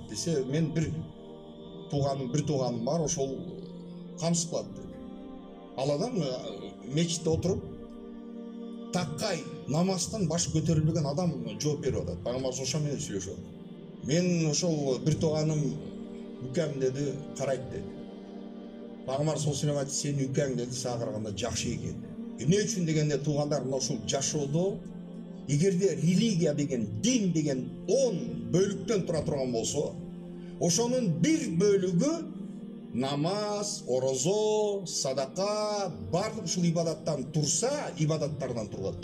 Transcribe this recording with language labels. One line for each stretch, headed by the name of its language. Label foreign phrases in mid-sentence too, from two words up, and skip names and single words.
Kyrgyz: десе, "Мен бир тууганым бар, ошол камсыз кылат" деди. Ал адам мечитте отуруп, таккай намаздан башы көтөрүлбөгөн адам жооп берип атат. Пайгамбарыбыз ошо менен сүйлөшүп атат. "Мен ошол бир тууганым үкем" деди, "карайт" деди. Пайгамбар
Arabic: صلى الله عليه وسلم
Kyrgyz: айтты: "Сенин үкең" деди, "сага караганда жакшы экен." Эмне үчүн дегенде, туугандар, мына ушул жашоодо эгерде религия деген, дин деген 10 бөлүктөн тура турган болсо, ошонун бир бөлүгү намаз, орозо, садака, бардык ушул ибадаттан турса, ибадаттардан турат.